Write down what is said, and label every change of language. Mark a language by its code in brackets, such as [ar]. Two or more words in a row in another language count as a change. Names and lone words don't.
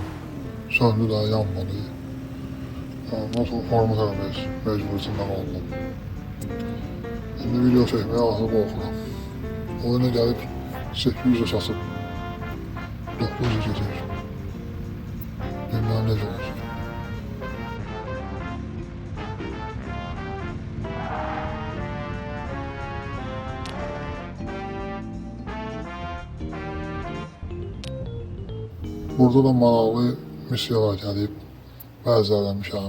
[az] Söndü daha yanmadı. Nasıl format eləmək mecburiyyətindən oldum. Şimdi video çəkməyə artıq qorxuram. Oyuna gəlib 800'e satıp 900 gedir. [tr] Bilmem ne olacaq. [az] Burada da maraqlı missiyalar gəlib, bəzərləmişəm.